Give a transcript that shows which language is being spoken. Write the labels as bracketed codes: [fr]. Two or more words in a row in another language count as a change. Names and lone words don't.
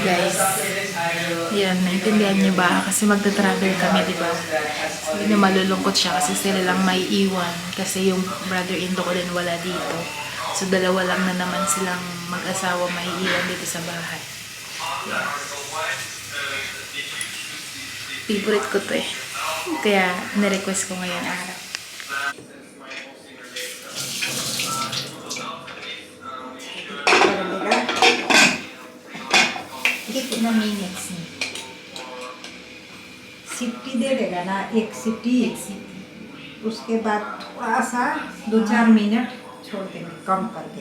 [en] Guys. after this I will. [tl] Yan, naintindihan niyo ba? Kasi magta-travel kami, di ba? Sabi niya malulungkot siya kasi sila lang may iwan. Kasi yung brother-in-law ko din wala dito. So, dalawa lang na naman silang mag-asawa may iwan dito sa bahay. Favorite ko to eh. Kaya, na-request ko ngayon araw. [hi] कितना minutes में? सिट्टी दे देगा ना, एक सिट्टी, उसके बाद थोड़ा सा 2-4 मिनट छोड़ देंगे कम करके।